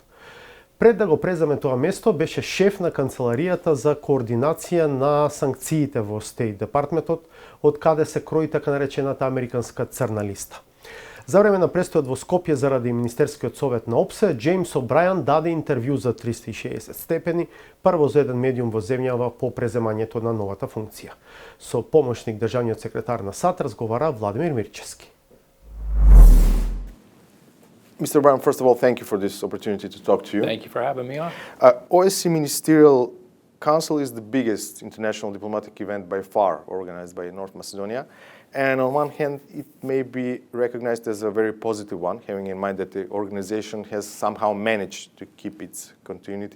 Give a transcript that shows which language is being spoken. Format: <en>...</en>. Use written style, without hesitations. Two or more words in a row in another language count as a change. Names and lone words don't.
<mk>Пред да го преземе тоа место, беше шеф на канцеларијата за координација на санкциите во Стејт Департментот, од каде се крои така наречената американска црна листа. За време на престојот во Скопје заради Министерскиот совет на ОБСЕ, Џејмс О'Брајан даде интервју за 360 степени, прво за еден медиум во земјава по преземањето на новата функција. Со помошник-државниот секретар на САД разговара Владимир Мирчевски.</mk> <en>Mr. O'Brien, first of all, thank you for this opportunity to talk to you. Thank you for having me on. OSCE Ministerial Council is the biggest international diplomatic event by far organized by North Macedonia. And on one hand, it may be recognized as a very positive one, having in mind that the organization has somehow managed to keep its continuity.</en>